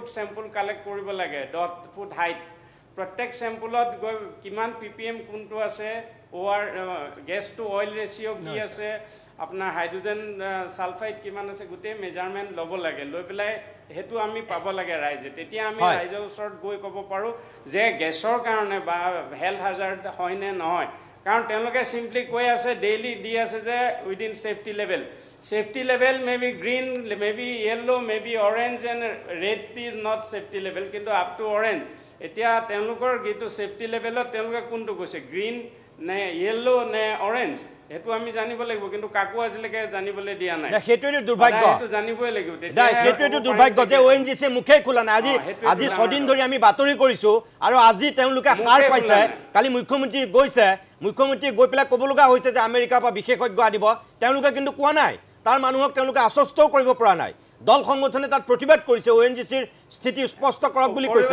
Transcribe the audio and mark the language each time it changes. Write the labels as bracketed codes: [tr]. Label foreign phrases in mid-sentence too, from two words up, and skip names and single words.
[en] sample collect [as] কৰিব লাগে 10 [en] foot height [as] প্ৰত্যেক চেম্পুলত গৈ কিমান PPM কোনটো আছে [en] water gas to oil ratio' [as] কি আছে আপোনাৰ [en] hydrogen sulphide [as] কিমান আছে গোটেই মেজাৰমেণ্ট ল'ব লাগে লৈ পেলাই হেতু আমি পাব লাগে ৰাইজে তেতিয়া আমি ৰাইজৰ ওচৰত গৈ ক'ব পাৰোঁ যে গেছৰ কাৰণে বা [en] health hazard [as] হয় নে নহয় কাৰণ তেওঁলোকে চিম্পলি কৈ আছে ডেইলি দি আছে যে উইদিন [en] safety level may be green may be yellow may be orange and red is not safety level [as] কিন্তু [en] up to orange [as] এতিয়া তেওঁলোকৰ যিটো [en] safety level [as] ত তেওঁলোকে কোনটো কৈছে গ্ৰীণ নে য়েল্লো নে অৰেঞ্জ হেতু আমি জানিব লাগিব কিন্তু কাকো আজিলৈকে জানিবলৈ দিয়া নাই সেইটোৱেটো দুৰ্ভাগ্য হেতু জানিবই লাগিব সেইটোৱেটো দুৰ্ভাগ্য যে ONGC মুখে খোলা নাই আজি 6 দিন ধৰি আমি বাতৰি কৰিছো আৰু আজি তেওঁলোকে সাৰ পাইছে কালি মুখ্যমন্ত্ৰী গৈছে মুখ্যমন্ত্ৰী গৈ পেলাই ক'ব লগা হৈছে যে আমেৰিকাৰ পৰা বিশেষজ্ঞ আনিব তেওঁলোকে কিন্তু কোৱা নাই তাৰ মানুহক তেওঁলোকে আশ্বস্তও কৰিব পৰা নাই দল সংগঠনে তাত প্ৰতিবাদ কৰিছে ONGCৰ স্থিতি স্পষ্ট কৰক বুলি কৈছে